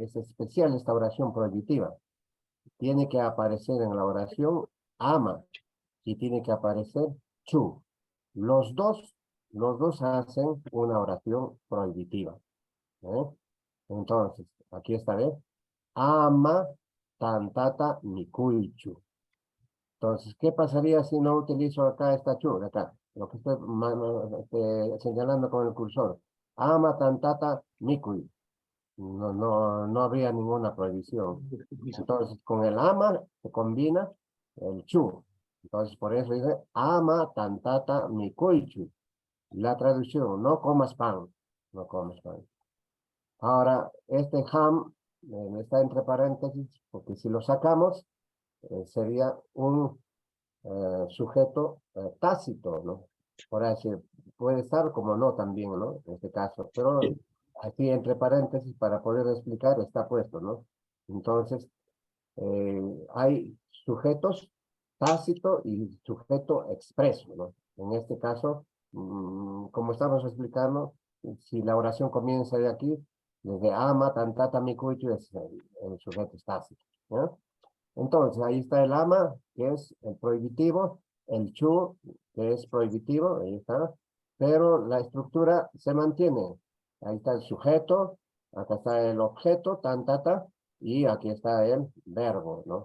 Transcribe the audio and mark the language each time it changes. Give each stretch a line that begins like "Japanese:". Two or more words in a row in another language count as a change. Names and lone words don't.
Spanish: Es especial esta oración prohibitiva. Tiene que aparecer en la oración ama y tiene que aparecer chu. Los dos hacen una oración prohibitiva. Entonces, aquí está, ¿ves?
Quechua: Ama tantata mikuichu.
Spanish: Entonces, ¿qué pasaría si no utilizo acá esta chu? Acá, lo que estoy señalando con el cursor.
Quechua: Ama tantata mikui.
Spanish: No habría ninguna prohibición. Entonces, con el ama se combina el chu. Entonces, por eso dice,
Quechua: ama tantata mikuichu.
Spanish: La traducción, no comas pan. No comas pan. Ahora, este ham está entre paréntesis, porque si lo sacamos, sería un sujeto tácito, ¿no? Por así, puede estar como no también, ¿no? En este caso, pero aquí entre paréntesis para poder explicar está puesto, ¿no? Entonces, hay sujetos tácito y sujeto expreso, ¿no? En este caso, como estamos explicando, si la oración comienza de aquí, desde
Quechua: ama, tantata, mikuchu,
Spanish: es el sujeto estático, ¿ya? Entonces, ahí está el ama, que es el prohibitivo, el chu, que es prohibitivo, ahí está, pero la estructura se mantiene. Ahí está el sujeto, acá está el objeto, tantata, y aquí está el verbo, ¿no?